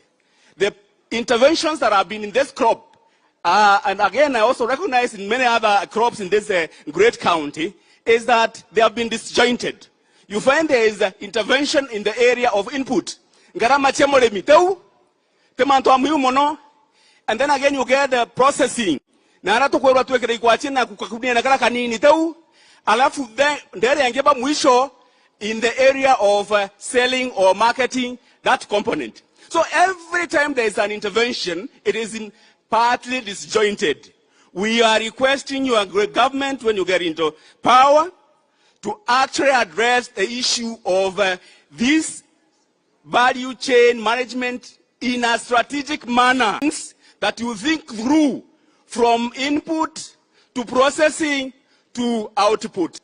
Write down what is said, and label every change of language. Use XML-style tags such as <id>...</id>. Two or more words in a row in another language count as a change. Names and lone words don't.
<en>The interventions that have been in this crop, and again I also recognize in many other crops in this great county, is that they have been disjointed. You find there is intervention in the area of input. And then again you get the processing. And</en> <mer>alafu ndere yangeba mwisho</mer> <en>in the area of selling or marketing that component. So every time there is an intervention, it is partly disjointed. We are requesting your government, when you get into power, to actually address the issue of this value chain management in a strategic manner that you think through from input to processing to output.</en>